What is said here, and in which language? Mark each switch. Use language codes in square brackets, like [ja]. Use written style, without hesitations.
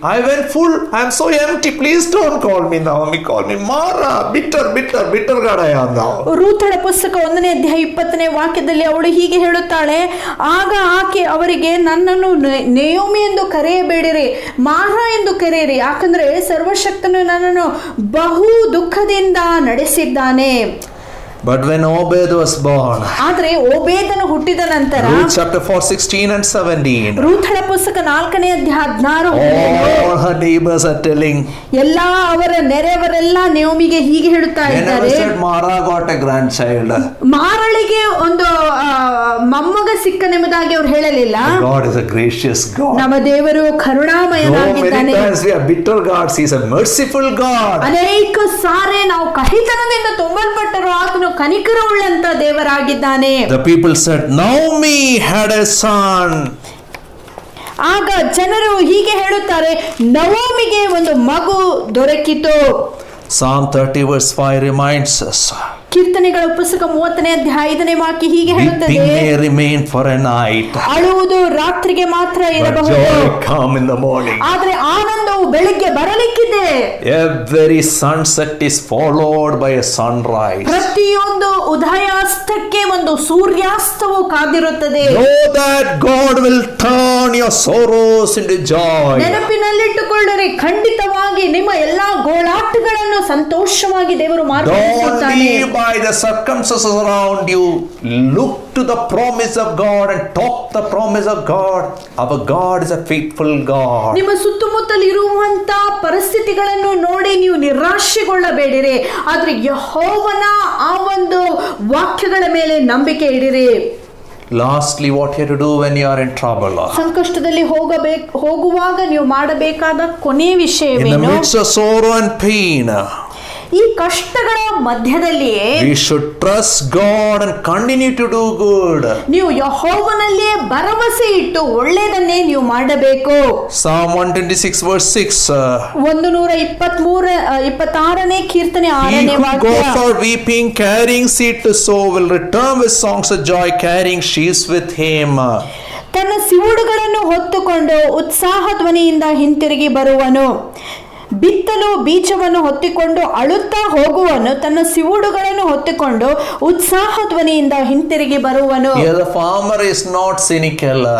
[en] I went full, I am so empty. Please don't call me Naomi, call me Mara. Bitter God I am now." [kn] ರೂಥಳ ಪುಸ್ತಕ 1ನೇ ಅಧ್ಯಾಯ 20ನೇ ವಾಕ್ಯದಲ್ಲಿ ಅವಳು ಹೀಗೆ ಹೇಳುತ್ತಾಳೆ, ಆಗ ಆಕೆ ಅವರಿಗೆ, ನನ್ನನ್ನು ನೇಯೋಮಿ ಎಂದು ಕರೆಯಬೇಡಿರಿ, ಮಾರ ಎಂದು ಕರೆಯಿರಿ, ಯಾಕಂದ್ರೆ ಸರ್ವಶಕ್ತನು ನನ್ನನ್ನು ಬಹು ದುಃಖದಿಂದ ನಡೆಸಿದ್ದಾನೆ. [en] But when Obed was born, [kn] ಆದ್ರೆ ಓಬೇದನು ಹುಟ್ಟಿದ ನಂತರ [en] Ruth chapter 4:16 and 17, [kn] ರೂಥಳ ಪುಸ್ತಕ 4ನೇ ಅಧ್ಯಾಯ 16 [en] all her neighbors are telling, [kn] ಎಲ್ಲಾ ಅವರ ನೆರೆಯವರೆಲ್ಲ ನೇಯೋಮಿಗೆ ಹೀಗೆ ಹೇಳುತ್ತಾ [en] whenever [kn] ಇದ್ದಾರೆ, [en] said Mara got a grandchild, [kn] ಮಾರಳಿಗೆ ಒಂದು ಮೊಮ್ಮಗ ಸಿಕ್ಕನೆಂಬುದಾಗಿ ಅವ್ರು ಹೇಳಲಿಲ್ಲ. [en] God is a gracious God. [kn] ನಮ್ಮ ದೇವರು [en] No, many [kn] ಕರುಣಾಮಯನಾಗಿದ್ದಾನೆ. [en] times we are bitter gods. He is a merciful God. [kn] ಅನೇಕ ಸಾರಿ ನಾವು ಕಹಿತನದಿಂದ ತುಂಬಲ್ಪಟ್ಟರು, ಆತನು ಕನಿಕರವುಳ್ಳಂತ ದೇವರಾಗಿದ್ದಾನೆ. [en] The people said, Naomi had a son. [kn] ಆಗ ಜನರು ಹೀಗೆ ಹೇಳುತ್ತಾರೆ, ನವೋಮಿಗೆ ಒಂದು ಮಗು ದೊರಕಿತು. [en] Psalm 30 verse 5 reminds us, [kn] ಕೀರ್ತನೆಗಳ ಪುಸ್ತಕ 30ನೇ ಅಧ್ಯಾಯ 5ನೇ ವಾಕ್ಯ ಹೀಗೆ ಹೇಳುತ್ತದೆ, [en] weeping may remain for a night, [kn] ಅಳುವುದು ರಾತ್ರಿಗೆ ಮಾತ್ರ [en] but [kn] ಇರಬಹುದು, [en] joy come in the morning. [kn] ಆದ್ರೆ ಆನಂದವು ಬೆಳಿಗ್ಗೆ ಬರಲಿಕ್ಕಿದೆ. [en] Every sunset is followed by a sunrise. [kn] ಪ್ರತಿಯೊಂದು ಉದಯಾಸ್ತಕ್ಕೆ ಒಂದು ಸೂರ್ಯಾಸ್ತವು ಕಾದಿರುತ್ತದೆ. [en] Know that God will turn your sorrows into joy. [kn] ನೆನಪಿನಲ್ಲಿಟ್ಟುಕೊಳ್ಳಿರಿ, ಖಂಡಿತವಾಗಿ ನಿಮ್ಮ ಎಲ್ಲಾ ಗೋಳಾಟಗಳನ್ನು ಸಂತೋಷವಾಗಿ ದೇವರು [en] Don't [kn] ಮಾರ್ಪಡಿಸುತ್ತಾನೆ. [en] live by the circumstances around you. Look to the promise of God and talk the promise of God. Our God is a faithful God. [kn] ನಿಮ್ಮ ಸುತ್ತಮುತ್ತಲು ಇರುವಂತ ಪರಿಸ್ಥಿತಿಗಳನ್ನು ನೋಡಿ ನೀವು ನಿರಾಶೆಗೊಳ್ಳಬೇಡಿರಿ, ಆದ್ರೆ ಯೆಹೋವನ ಆ ಒಂದು ವಾಕ್ಯಗಳ ಮೇಲೆ ನಂಬಿಕೆ ಇಡಿರಿ. [en] Lastly, what you have to do when you are in trouble? [kn] ಸಂಕಷ್ಟದಲ್ಲಿ ಹೋಗುವಾಗ ನೀವು ಮಾಡಬೇಕಾದ ಕೊನೆಯ [en] In the [kn] ವಿಷಯವೇನು? [en] midst of sorrow and pain, [kn] ಈ ಕಷ್ಟಗಳ ಮಧ್ಯದಲ್ಲಿಯೇ [en] we should trust God and continue to do good. [kn] ನೀವು ಯೆಹೋವನಲ್ಲಿಯೇ ಭರವಸೆ ಇಟ್ಟು ಒಳ್ಳೆಯದನ್ನೇ ನೀವು ಮಾಡಬೇಕು. [en] Psalm 126 verse 6. [kn] 126ನೇ ಕೀರ್ತನೆ [en] He [kn] 6ನೇ [en] who [kn] ವಾಕ್ಯ, [en] goes out weeping, carrying seed to sow, will return with songs of joy, carrying sheaves with him. [kn] ತನ್ನ ಸಿವುಡುಗಳನ್ನು ಹೊತ್ತುಕೊಂಡು ಉತ್ಸಾಹ ಧ್ವನಿಯಿಂದ ಹಿಂತಿರುಗಿ ಬರುವನು. ಬಿತ್ತಲು ಬೀಜವನ್ನು ಹೊತ್ತಿಕೊಂಡು ಅಳುತ್ತಾ ಹೋಗುವನು, ತನ್ನ ಸಿವುಡುಗಳನ್ನು ಹೊತ್ತಿಕೊಂಡು ಉತ್ಸಾಹ ಧ್ವನಿಯಿಂದ ಹಿಂತಿರುಗಿ ಬರುವನು. [en] Here the farmer is not cynical.